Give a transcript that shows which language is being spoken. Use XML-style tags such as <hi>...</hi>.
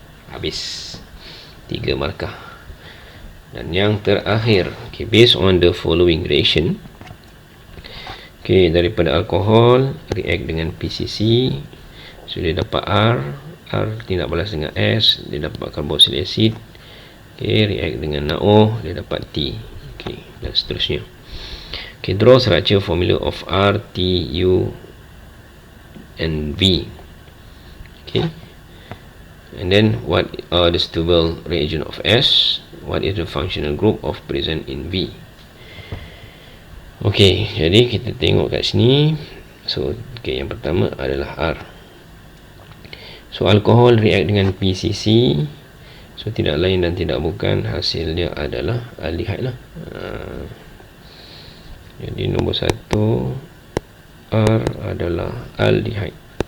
<ms>Habis 3 markah. Dan yang terakhir, okay,</ms> <en>based on the following reaction.</en> <ms>Okay, daripada alkohol react dengan PCC, so dia dapat R tindak balas dengan S, dia dapat carboxylic acid. Okay, react dengan NaO, dia dapat T. Okay, dan seterusnya.</ms> <en>Okay, draw structure formula of R, T, U and V. Okay, and then what are the stable reagent of S? What is the functional group of present in V?</en> <ms>Okay, jadi kita tengok kat sini. So, okay, yang pertama adalah R. So, alkohol react dengan PCC. So, tidak lain dan tidak bukan, hasil dia adalah aldehyde lah. Jadi, nombor 1 R adalah aldehyde.</ms>